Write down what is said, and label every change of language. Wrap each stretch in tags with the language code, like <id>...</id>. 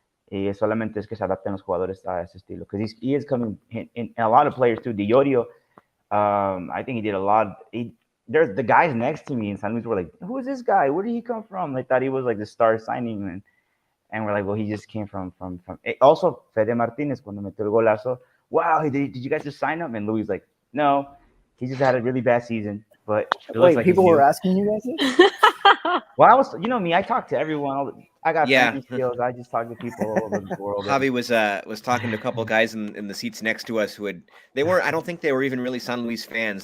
<es>Y solamente es que se adapten los jugadores a ese estilo</es> <en>because he is coming in a lot of players too. Diorio, I think he did a lot. There's the guys next to me in San Luis were like, "Who is this guy? Where did he come from?" They thought he was like the star signing, and we're like, "Well, he just came from." Also,</en> <es>Fede Martinez cuando metió el golazo.</es> <en>Wow, did you guys just sign him? And Louis like, "No, he just had a really bad season." But it looks Wait, like people were asking you guys this? Well, me. I talk to everyone. I got Yeah. friendly skills. I just talk to people all over the world. Javi was talking to a couple of guys in the seats next to us who I don't think they were even really San Luis fans.</en>